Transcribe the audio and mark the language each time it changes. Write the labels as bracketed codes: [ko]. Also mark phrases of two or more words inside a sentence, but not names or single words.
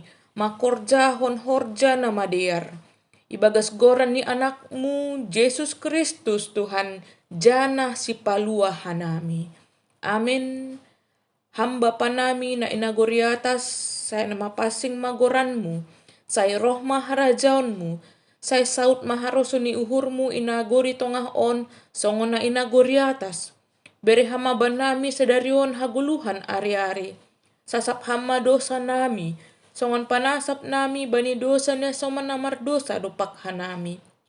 [bts] Makorja hon horja na madear. Ibagas goran ni anakmu Yesus Kristus Tuhan jana si palua hanami. Amin. Hamba panami na inagoriatas, saya na mapasing magoranmu, saya roh maharajaonmu, saya saut maharoso ni uhurmu inagori tongah on, songon na inagoriatas. Bere hama banami sedarion haguluhan ari-ari. Sasap hama dosa nami, songon panasap nami bani dosa na soman namar dosa dopak hanami.